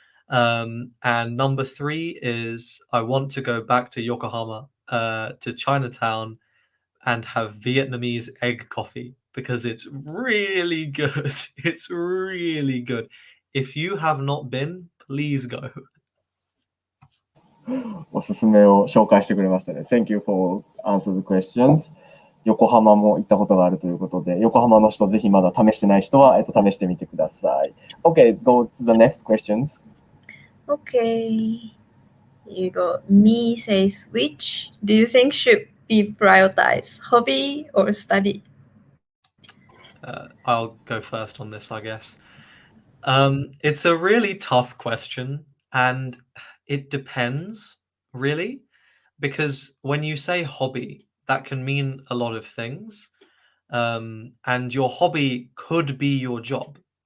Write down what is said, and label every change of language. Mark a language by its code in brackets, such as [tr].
[en] And number 3 is I want to go back to Yokohama, to Chinatown, and have Vietnamese egg coffee because it's really good. It's really good. If you have not been, please go. [ja] おすすめを紹介してくれましたね。 [en] Thank you for answer the questions. [ja] 横浜も行ったことがあるということで、横浜の人ぜひまだ試してない人は、試してみてください。 [en] Okay, go to the next questions. Okay. You go. Me says, which do you think should be prioritized, hobby or study? I'll go first on this, I guess. It's a really tough question, and it depends, really, because when you say hobby, that can mean a lot of things, and your hobby could be your job.